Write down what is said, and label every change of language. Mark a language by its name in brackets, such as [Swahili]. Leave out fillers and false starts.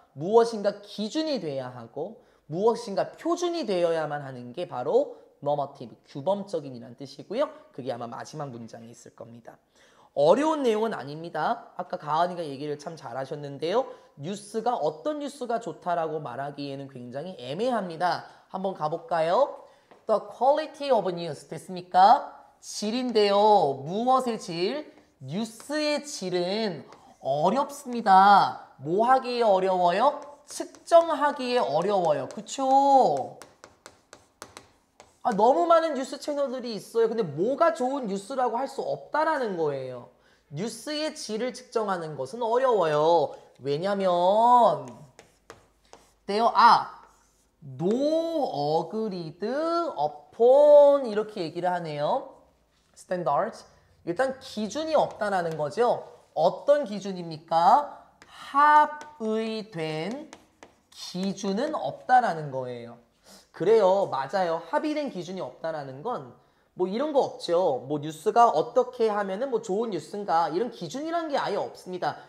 [Korean] 무엇인가 기준이 돼야 하고 무엇인가 표준이 되어야만 하는 게 바로 normative, 규범적인이란 뜻이고요. 그게 아마 마지막 문장에 있을 겁니다. 어려운 내용은 아닙니다. 아까 가은이가 얘기를 참 잘하셨는데요. 뉴스가 어떤 뉴스가 좋다라고 말하기에는 굉장히 애매합니다. 한번 가볼까요? [English] The quality of news [Korean] 됐습니까? 질인데요. 무엇의 질? 뉴스의 질은 어렵습니다. 뭐 하기에 어려워요? 측정하기에 어려워요. 그쵸? 너무 많은 뉴스 채널들이 있어요. 근데 뭐가 좋은 뉴스라고 할 수 없다라는 거예요. 뉴스의 질을 측정하는 것은 어려워요. 왜냐면 [English] they are no agreed upon [Korean] 이렇게 얘기를 하네요. [English] standards. [Korean] 일단 기준이 없다라는 거죠. 어떤 기준입니까? 합의된 기준은 없다라는 거예요. 그래요. 맞아요. 합의된 기준이 없다라는 건 뭐 이런 거 없죠. 뭐 뉴스가 어떻게 하면은 뭐 좋은 뉴스인가 이런 기준이란 게 아예 없습니다.